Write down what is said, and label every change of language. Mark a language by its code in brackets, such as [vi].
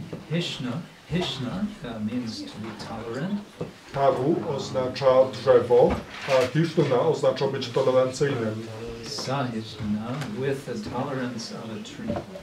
[en] Hishna means to be tolerant. [pl] Taru oznacza drzewo, a hishnuna oznacza być tolerancyjnym. [en] Sahishnuna with the tolerance of a tree.